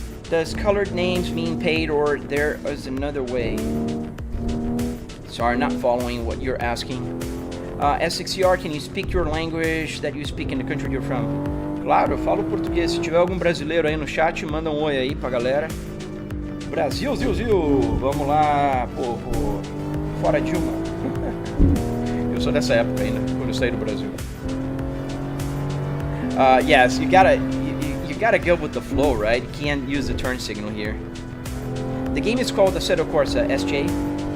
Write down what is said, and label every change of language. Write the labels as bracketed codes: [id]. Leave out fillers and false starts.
[en] Does colored names mean paid, or there is another way? Sorry, not following what you're asking. S60R, can you speak your language that you speak in the country you're from? [pt] Claro, eu falo português. Se tiver algum brasileiro aí no chat, manda um oi aí pra galera. Brasil, Zil. Vamos lá, povo. Fora Dilma. Eu sou dessa época ainda, quando eu saí do Brasil. [en] Yes, you gotta go with the flow, right? You can't use the turn signal here. The game is called Assetto Corsa, SJ.